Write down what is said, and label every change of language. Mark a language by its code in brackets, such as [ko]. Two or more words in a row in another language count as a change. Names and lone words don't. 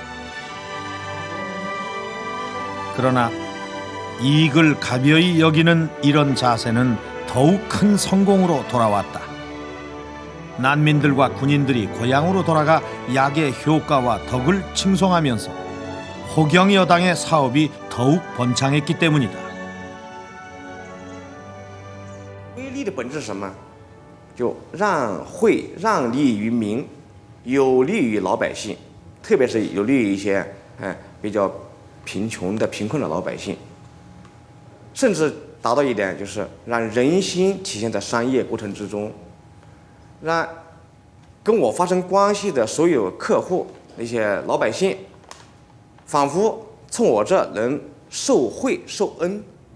[ko] 그러나 이익을 가벼이 여기는 이런 자세는 더욱 큰 성공으로 돌아왔다. 난민들과 군인들이 고향으로 돌아가 약의 효과와 덕을 칭송하면서 호경 여당의 사업이 더욱 번창했기 때문이다. [zh] 威力的本质是什么？就让惠让利于民，有利于老百姓，特别是有利于一些比较贫穷的贫困的老百姓，甚至达到一点就是让人心体现在商业过程之中，让跟我发生关系的所有客户那些老百姓，仿佛从我这能受惠受恩。